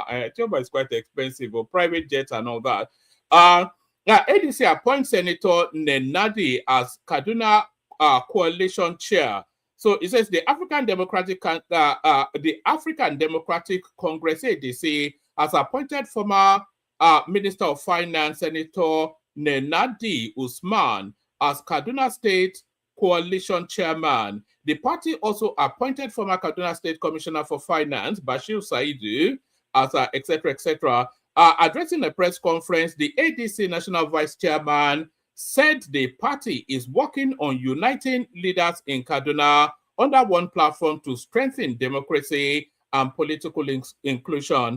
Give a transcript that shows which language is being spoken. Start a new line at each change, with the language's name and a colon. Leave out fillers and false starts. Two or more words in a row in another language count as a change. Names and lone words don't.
English: Chioma is quite expensive, or private jets and all that. Now, ADC appoints Senator Nenadi as Kaduna coalition chair. So it says the African Democratic Congress, ADC, has appointed former Minister of Finance Senator Nenadi Usman as Kaduna State coalition chairman. The party also appointed former Kaduna State Commissioner for Finance Bashir Saidu as etc. etc. Addressing a press conference, the ADC National Vice Chairman said the party is working on uniting leaders in Kaduna under one platform to strengthen democracy and political inclusion.